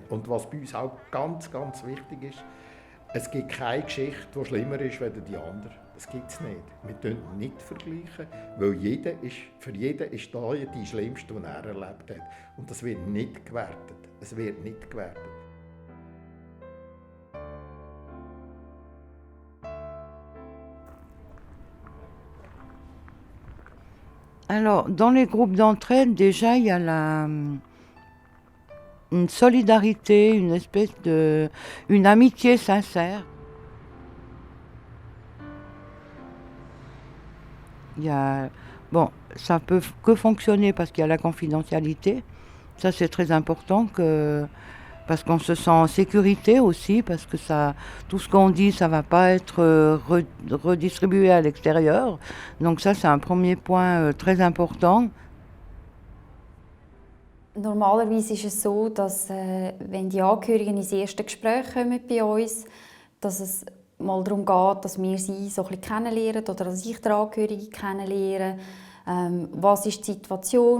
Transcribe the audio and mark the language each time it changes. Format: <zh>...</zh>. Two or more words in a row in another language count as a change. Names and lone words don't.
<de>Und was bei uns auch ganz, ganz wichtig ist, es gibt keine Geschichte, die schlimmer ist als die andere. Das gibt es nicht. Wir vergleichen nicht, weil für jeden ist da die schlimmste, die er erlebt hat. Und das wird nicht gewertet. Es wird nicht gewertet.</de> <fr>Alors, dans les groupes d'entraide, déjà, il y a une solidarité, une amitié sincère. Ça peut que fonctionner parce qu'il y a la confidentialité. Ça, c'est très important parce qu'on se sent en sécurité aussi, parce que tout ce qu'on dit, ça ne va pas être redistribué à l'extérieur. Donc ça, c'est un premier point très important.</fr> <de>Normalerweise ist es so, dass wenn die Angehörigen ins erste Gespräch kommen bei uns, dass es mal darum geht, dass wir sie so ein bisschen kennenlernen oder dass ich die Angehörigen kennenlerne. Was ist die Situation?</de>